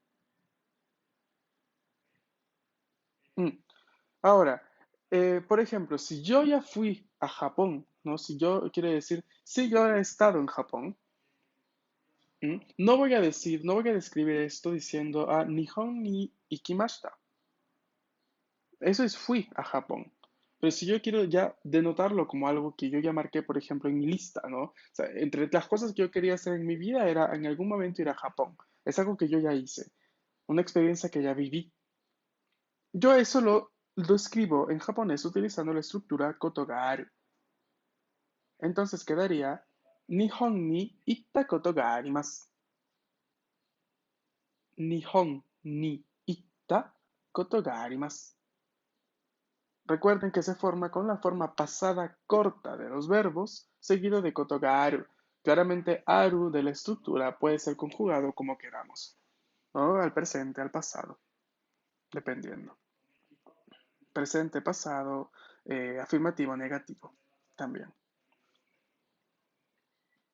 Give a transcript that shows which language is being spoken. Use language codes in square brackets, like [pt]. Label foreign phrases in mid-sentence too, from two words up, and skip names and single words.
[es] Ahora, por ejemplo, si yo ya fui a Japón, ¿no? Si yo, quiere decir, si yo he estado en Japón, no voy a decir, no voy a describir esto diciendo, [ja] 日本に行きました. [es] Eso es fui a Japón. Pero si yo quiero ya denotarlo como algo que yo ya marqué, por ejemplo, en mi lista, ¿no? O sea, entre las cosas que yo quería hacer en mi vida era en algún momento ir a Japón. Es algo que yo ya hice, una experiencia que ya viví. Yo eso lo escribo en japonés utilizando la estructura kotogaru. Entonces quedaría [ja] 日本に行ったことがあります. 日本に行ったことがあります. [es] Recuerden que se forma con la forma pasada corta de los verbos, seguido de [ja] ことがある. [es] Claramente aru de la estructura puede ser conjugado como queramos, ¿no? Al presente, al pasado, dependiendo. Presente, pasado, afirmativo, negativo, también.